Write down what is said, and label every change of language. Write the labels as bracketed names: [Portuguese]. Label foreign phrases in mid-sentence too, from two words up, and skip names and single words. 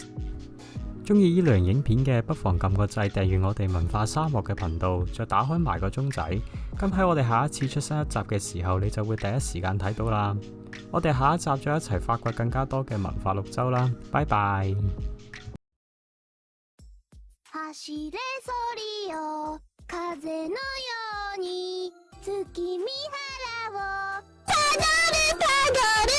[Cantonese] 中意呢類型影片嘅，不妨撳個掣訂閱我哋文化沙漠嘅頻道，再打開埋個鐘仔。咁喺我哋下一次出新一集嘅時候，你就會第一時間睇到啦。我哋下一集再一齊發掘更加多嘅文化綠洲啦，拜拜。 [Japanese] 走れソリよ風のように月見原をパドルパドル